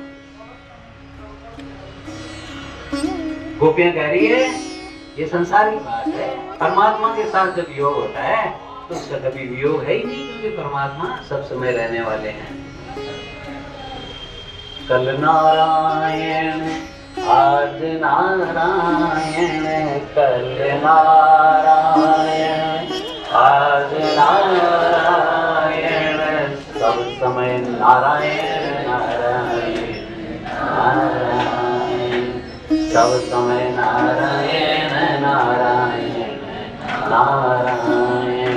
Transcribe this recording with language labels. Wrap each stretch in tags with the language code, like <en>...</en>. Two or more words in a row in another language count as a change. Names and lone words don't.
<hi>गोपियां कह रही है ये संसार की बात है। परमात्मा के साथ जब योग होता है तो उसका कभी वियोग है ही नहीं, क्योंकि परमात्मा सब समय रहने वाले हैं। कल नारायण आज नारायण, कल नारायण आज नारायण, सब समय नारायण नारायण नारायण, सब समय नारायण नारायण नारायण।</hi>